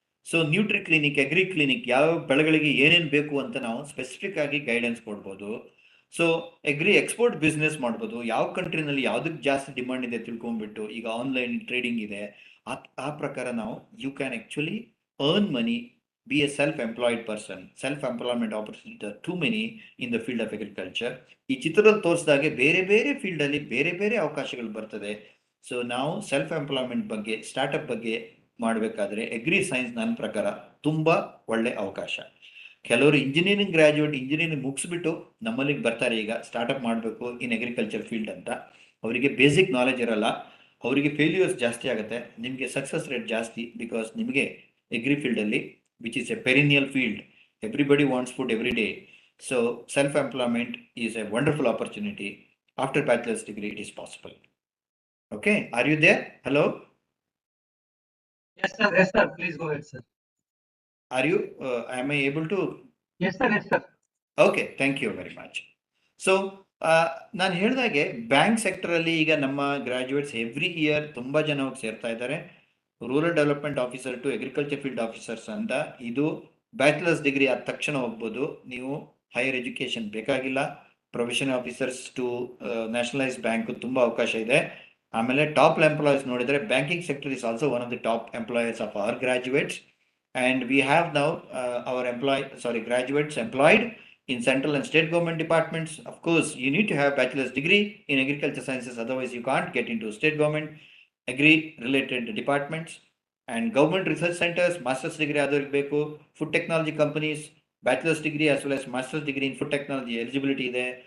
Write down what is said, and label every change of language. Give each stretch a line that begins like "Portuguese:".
Kannada: So nutri clinic, agri clinic, ಯಾವ ಬೆಳೆಗಳಿಗೆ ಏನೇನು ಬೇಕು ಅಂತ ನಾವು ಸ್ಪೆಸಿಫಿಕ್ ಆಗಿ ಗೈಡೆನ್ಸ್ ಕೊಡ್ಬೋದು. ಸೊ ಅಗ್ರಿ ಎಕ್ಸ್ಪೋರ್ಟ್ ಬಿಸ್ನೆಸ್ ಮಾಡ್ಬೋದು. ಯಾವ ಕಂಟ್ರಿನಲ್ಲಿ ಯಾವುದಕ್ಕೆ ಜಾಸ್ತಿ ಡಿಮಾಂಡ್ ಇದೆ ತಿಳ್ಕೊಂಡ್ಬಿಟ್ಟು, ಈಗ ಆನ್ಲೈನ್ ಟ್ರೇಡಿಂಗ್ ಇದೆ, ಆ ಪ್ರಕಾರ ನಾವು
English: You can actually earn money, be a self-employed person. Self-employment opportunities are too many in the field of agriculture.
Kannada: ಈ ಚಿತ್ರದಲ್ಲಿ ತೋರಿಸಿದಾಗೆ ಬೇರೆ ಬೇರೆ ಫೀಲ್ಡಲ್ಲಿ ಬೇರೆ ಬೇರೆ ಅವಕಾಶಗಳು ಬರ್ತದೆ. ಸೊ ನಾವು ಸೆಲ್ಫ್ ಎಂಪ್ಲಾಯ್ಮೆಂಟ್ ಬಗ್ಗೆ, ಸ್ಟಾರ್ಟಪ್ ಬಗ್ಗೆ ಮಾಡಬೇಕಾದ್ರೆ ಅಗ್ರಿ ಸೈನ್ಸ್ ನನ್ನ ಪ್ರಕಾರ ತುಂಬ ಒಳ್ಳೆ ಅವಕಾಶ. ಕೆಲವರು ಇಂಜಿನಿಯರಿಂಗ್ ಗ್ರಾಜ್ಯುಯೇಟ್, ಇಂಜಿನಿಯರಿಂಗ್ ಮುಗಿಸ್ಬಿಟ್ಟು ನಮ್ಮಲ್ಲಿಗೆ ಬರ್ತಾರೆ ಈಗ ಸ್ಟಾರ್ಟಪ್ ಮಾಡಬೇಕು ಇನ್ ಅಗ್ರಿಕಲ್ಚರ್ ಫೀಲ್ಡ್ ಅಂತ. ಅವರಿಗೆ ಬೇಸಿಕ್ ನಾಲೆಜ್ ಇರಲ್ಲ, ಅವರಿಗೆ ಫೇಲ್ಯೂರ್ಸ್ ಜಾಸ್ತಿ ಆಗುತ್ತೆ, ನಿಮಗೆ ಸಕ್ಸಸ್ ರೇಟ್ ಜಾಸ್ತಿ.
English: because
Kannada: ನಿಮಗೆ ಅಗ್ರಿ ಫೀಲ್ಡಲ್ಲಿ,
English: which is a perennial field, everybody wants food every day. So self-employment is a wonderful opportunity. After bachelor's degree, it is possible. Okay, are you there? Hello? Yes, sir. Yes, sir. Please go ahead, sir. Are you, am I able to? Yes, sir. Yes, sir. Okay, thank you very much.
Kannada: So, ನಾನು ಹೇಳಿದಾಗೆ bank ಸೆಕ್ಟರಲ್ಲಿ ಈಗ ನಮ್ಮ graduates every year ತುಂಬ ಜನ ಹೋಗಿ ಸೇರ್ತಾ ಇದ್ದಾರೆ. Rural development officer to agriculture field officers ಅಂತ. ಇದು ಬ್ಯಾಚಲರ್ಸ್ ಡಿಗ್ರಿ ಆದ ತಕ್ಷಣ ಹೋಗ್ಬೋದು, ನೀವು ಹೈಯರ್ ಎಜುಕೇಶನ್ ಬೇಕಾಗಿಲ್ಲ. Professional officers to nationalise bank ತುಂಬ ಅವಕಾಶ ಇದೆ. ಆಮೇಲೆ ಟಾಪ್ ಎಂಪ್ಲಾಯೀಸ್ ನೋಡಿದರೆ
English: Banking sector is also one of the top employees of our graduates. And we have now our graduates employed In central and state government departments, of course, you need to have bachelor's degree in agriculture sciences, otherwise you can't get into state government agri related departments. And government research centers, master's degree
Kannada: adorg beku.
English: Food technology companies, bachelor's degree as well as master's degree in food technology eligibility ಇದೆ.